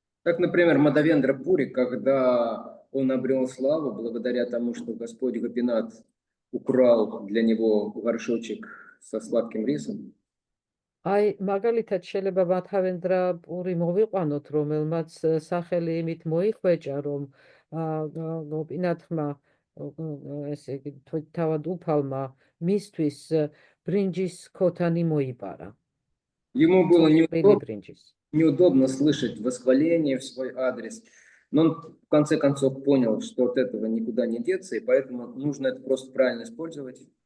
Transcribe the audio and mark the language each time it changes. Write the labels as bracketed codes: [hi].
[ru] Как, например, Мадавендра Пури, когда он обрел славу благодаря тому, что Господь Гопинат украл для него горшочек со сладким рисом. [ka] Აი, მაგალითად შეიძლება მადავენდრა პური მოვიყვანოთ, რომელმაც სახელი იმით მოიხვეჭა, რომ გოპინათმა, ესე იგი, თავად უფალმა მისთვის ბრინჯის ქოთანი მოიპარა. [ru] Ему было [ka] წვრილი ბრინჯის. [ru] неудобно слышать восхваление в свой адрес, но он в конце концов понял, что от этого никуда не деться, и поэтому нужно это просто правильно использовать.